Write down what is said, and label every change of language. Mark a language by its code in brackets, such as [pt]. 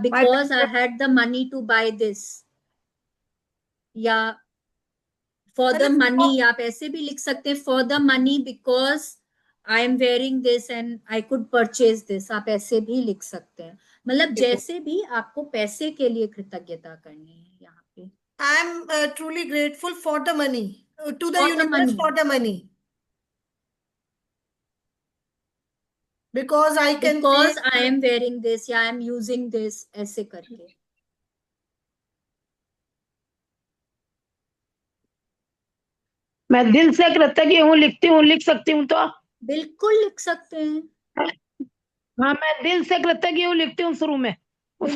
[en] because I had the money to buy this, या for the [hi] मतलब [en] Money. [hi] आप ऐसे भी लिख सकते हैं, [en] For the money because I am wearing this and I could purchase this. [hi] आप ऐसे भी लिख सकते हैं। मतलब जैसे भी आपको पैसे के लिए कृतज्ञता करनी है यहाँ पे। [en] I am truly grateful for the money, to the for the universe money, for the money, because I can pay. Because I am wearing this या I am using this, [hi] ऐसे करके। मैं दिल से कृतज्ञ हूँ लिखती हूँ, लिख सकती हूँ तो? बिल्कुल लिख सकते हैं। हाँ, मैं दिल से कृतज्ञ हूँ लिखती हूँ शुरू में, उसके